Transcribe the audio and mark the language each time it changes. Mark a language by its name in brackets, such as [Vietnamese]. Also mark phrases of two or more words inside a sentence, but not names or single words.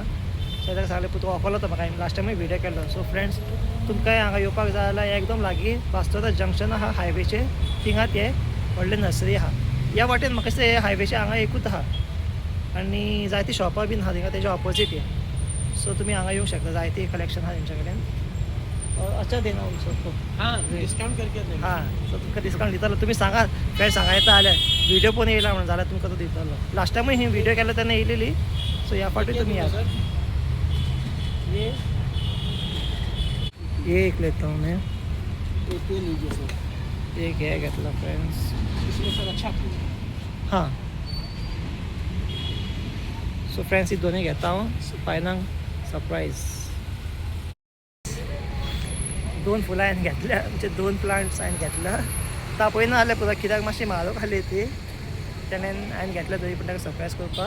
[Konkani] सो ताका सांगलें तूं वळखलो तो म्हाका हांवें लास्ट टायमूय व्हिडियो केल्लो. [English] so friends [Konkani] तुमकांय हांगा येवपाक जाय जाल्यार एकदम लागीं बास्तोदा जंक्शन आहा हायवेचेर थिंगात हें व्हडलें नर्सरी आहा. ह्या वाटेन म्हाका दिसता हें हायवेचेर हांगा एकूच आहा आनी जायतीं शॉपां बीन आहा थिंगा तेज्या ऑपोजीट हें. सो तुमी हांगा येवंक शकता. जायतीं कलेक्शन आहा तेंच्या कडेन. [Hindi] अच्छा देना सो हां डिस्काउंट करके हां. [Konkani] सो तुमकां डिस्काउंट दितलो. तुमी सांगात फ्रेंड्स हांगा येता जाल्यार व्हिडिओ पळोवन येयला म्हणून जाल्यार तुमकां तो दितलो. लास्ट टायमूय ही व्हिडिओ केल्लो तेन्ना येयलेली. सो ह्या फावटी तुमी या. [Hindi] ये एक लेता हूँ मैं, एक ये लीजिए सर, [Konkani] एक हे घेतला फ्रेंड्स. [Hindi] इसमें सर अच्छा [Konkani] हां, [English] so friends [Konkani] ही दोन्ही घेता हांव फायनाक सरप्राईज. 2 फुलां हांवें घेतल्या, म्हणजे 2 प्लांट्स हांवें घेतला. तापयना जाल्यार पुरो कित्याक मातशी म्हारग आसली ती, तेणेन हांवें घेतल्या तरी पूण ताका सरप्रायज करपाक.